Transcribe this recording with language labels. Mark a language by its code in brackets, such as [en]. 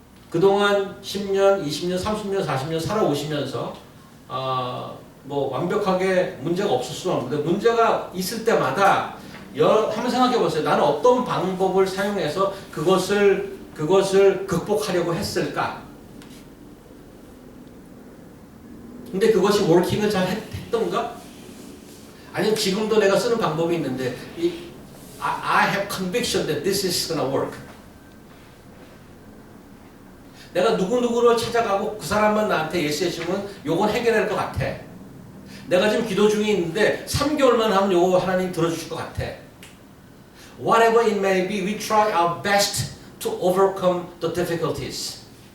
[ko] 그동안 10년, 20년, 30년, 40년 살아오시면서 뭐 완벽하게 문제가 없을 수는 없는데 문제가 있을 때마다 한번 생각해 보세요. 나는 어떤 방법을 사용해서 그것을 극복하려고 했을까? 근데 그것이 워킹을 잘 했던가? 아니면 지금도 내가 쓰는 방법이 있는데 [en] I have conviction that this is gonna work. [ko] 내가 누구누구를 찾아가고 그 사람만 나한테 예수해 주면 요건 해결할 것 같아. 내가 지금 기도 중에 있는데 3개월만 하면 요거 하나님 들어주실 것 같아. [en] Whatever it may be, we try our best to overcome the difficulties.